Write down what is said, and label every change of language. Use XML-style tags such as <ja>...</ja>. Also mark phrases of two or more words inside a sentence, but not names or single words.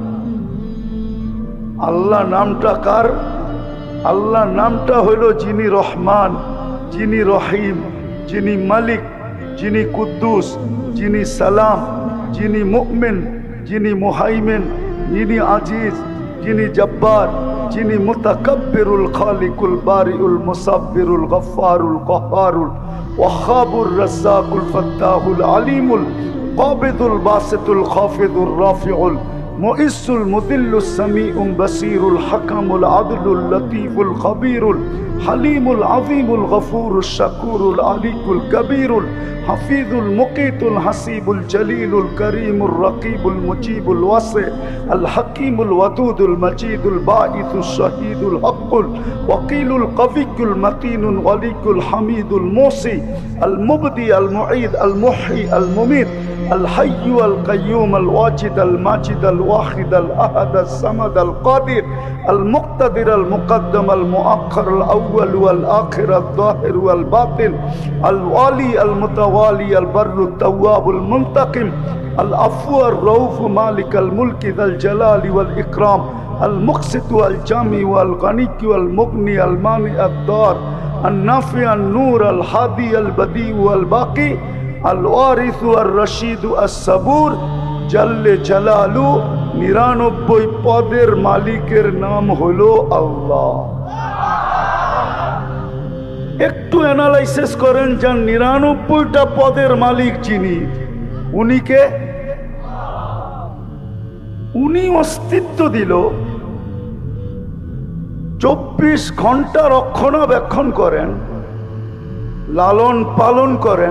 <bn>আল্লাহ নামটা কার? আল্লাহ নামটা হলো যিনি রহমান, যিনি রহিম, যিনি মালিক, যিনি কুদ্দুস, যিনি সালাম, যিনি মুমিন, যিনি মুহাইমিন, যিনি আজিজ, যিনি জব্বার, যিনি মুতাকাব্বিরুল খালিকুল বারিউল মুসাব্বিরুল গফফারুল কহ্হারুল ওয়াহাবুর রাজ্জাকুল ফাত্তাহুল আলিমুল কাবিদুল বাসিতুল খাফিদুর রাফিউল মুইসুল মুদিল্লুস সামিউম বাসিরুল হাকামুল আদলুল লতীফুল খবীরুল হালিমুল আযীমুল গফুরুশ শাকুরুল আলিকুল কবীরুল হাফিজুল মুকিতুল হাসিবুল জলিলুল করিমুর রকিবুল মুজিবুল ওয়াসি আল হাকিমুল ওয়াদুদুল মজিদুল বাঈসুশ শাহীদুল হকুল ওয়াকিলুল কবিয়ুল মতিনুল ওয়ালিকুল হামিদুল মুসি আল মুবদি আল মুঈদ আল মুহয়ি আল মুমীত الحي القيوم الواجد الماجد</bn> <ar>الواحد الأحد الصمد القادر المقتدر المقدم المؤخر الأول والآخر الظاهر والباطن الوالي المتوالي البر التواب المنتقم العفو الرؤوف مالك الملك ذا الجلال والإكرام المقسط والجامع والغني والمغني المانع الضار النافع النور الهادي البديع والباقي الوارث الرشيد الصبور جل جلاله.</ar> <bn>99 পদের মালিকের নাম হলো আল্লাহ। একটু অ্যানালাইসিস করেন, যার 99টা পদের মালিক যিনি, উনিকে উনি অস্তিত্ব দিল, 24 ঘন্টা রক্ষণাবেক্ষণ করেন, লালন পালন করেন।</bn>